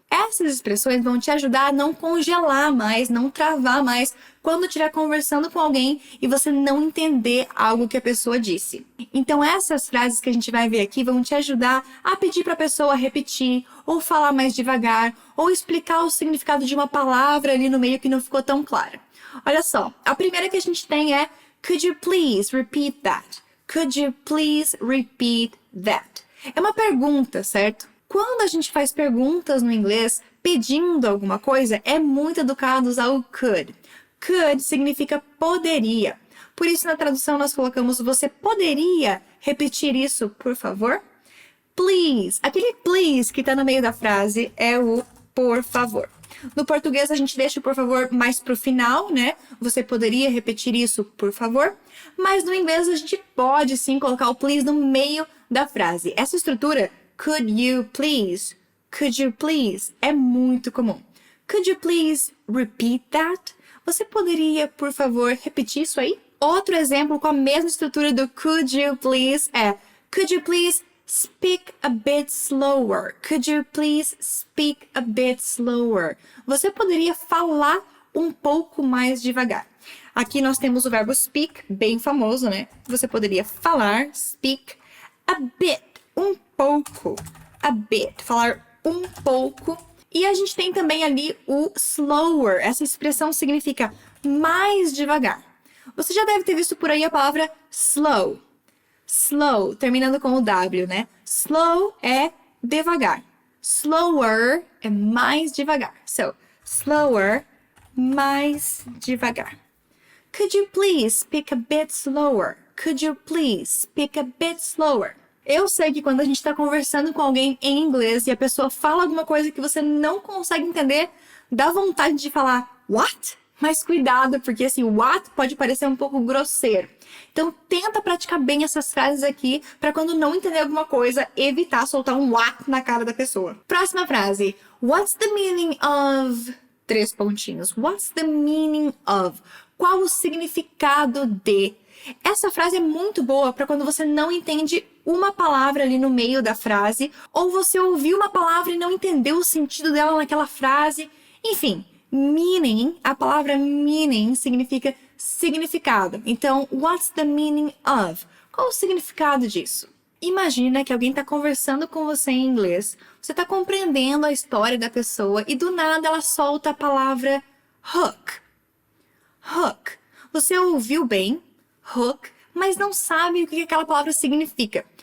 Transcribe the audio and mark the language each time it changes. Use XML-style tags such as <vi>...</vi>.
<pt>Essas expressões vão te ajudar a não congelar mais, não travar mais quando estiver conversando com alguém e você não entender algo que a pessoa disse. Então essas frases que a gente vai ver aqui vão te ajudar a pedir para a pessoa repetir, ou falar mais devagar, ou explicar o significado de uma palavra ali no meio que não ficou tão clara. Olha só, a primeira que a gente tem é</pt> <en>could you please repeat that? Could you please repeat that?</en> <pt>É uma pergunta, certo? Quando a gente faz perguntas no inglês pedindo alguma coisa, é muito educado usar o could. Could significa poderia. Por isso, na tradução, nós colocamos você poderia repetir isso, por favor? Please. Aquele please que está no meio da frase é o por favor. No português, a gente deixa o por favor mais pro final, né? Você poderia repetir isso, por favor? Mas no inglês, a gente pode sim colocar o please no meio da frase. Essa estrutura, could you please, é muito comum.</pt> <en>Could you please repeat that?</en> <pt>Você poderia, por favor, repetir isso aí? Outro exemplo com a mesma estrutura do</pt> <en>could you please é could you please speak a bit slower? Could you please speak a bit slower?</en> <pt>Você poderia falar um pouco mais devagar. Aqui nós temos o verbo speak, bem famoso, né? Você poderia falar, speak, a bit, um pouco, a bit, falar um pouco. E a gente tem também ali o slower. Essa expressão significa mais devagar. Você já deve ter visto por aí a palavra slow. Slow, terminando com o W, né? Slow é devagar. Slower é mais devagar. So, slower, mais devagar.</pt> <en>Could you please speak a bit slower? Could you please speak a bit slower?</en> <pt>Eu sei que quando a gente está conversando com alguém em inglês e a pessoa fala alguma coisa que você não consegue entender, dá vontade de falar, what? Mas cuidado, porque assim, what pode parecer um pouco grosseiro. Então, tenta praticar bem essas frases aqui, para quando não entender alguma coisa, evitar soltar um what na cara da pessoa. Próxima frase.</pt> <en>What's the meaning of...</en> <pt>3 pontinhos.</pt> <en>What's the meaning of?</en> <pt>Qual o significado de? Essa frase é muito boa para quando você não entende uma palavra ali no meio da frase, ou você ouviu uma palavra e não entendeu o sentido dela naquela frase. Enfim, meaning, a palavra meaning significa significado.</pt> <en>Então, what's the meaning of?</en> <pt>Qual o significado disso? Imagina que alguém está conversando com você em inglês, você está compreendendo a história da pessoa e do nada ela solta a palavra hook. Hook. Você ouviu bem, hook, mas não sabe o que aquela palavra significa.</pt>